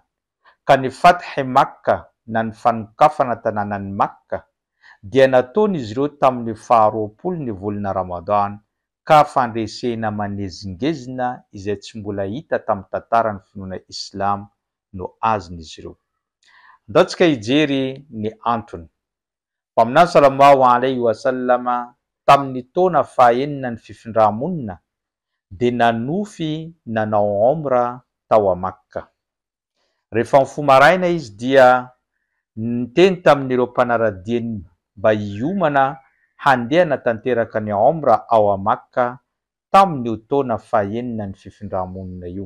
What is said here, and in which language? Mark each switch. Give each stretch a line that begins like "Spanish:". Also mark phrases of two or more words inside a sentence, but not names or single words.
Malagasy: Ka ny Fath Makka na ny fanokafana tanànan'i Makka dia nataon'izy ireo tamin'ny 20 ny volana Ramadan, ka fandresena manezingezina izay tsy mbola hita tamin'ny tantaran'ny finoana Islam no azon'izy ireo. Ndaontsika hijery ny antony. Mpaminany
Arabic: صلى الله عليه وسلم
Malagasy: tamin'ny taona fahaenina ny fifindra-monina dia nanofy nanao omra tao a Makka. Rehefa mifoha maraina izy dia niteny tamin'ireo mpanaradiany mba hiomana handeha natanteraka ny omra ao a Makka tamin'io taona fahaenina ny fifindra-monina io.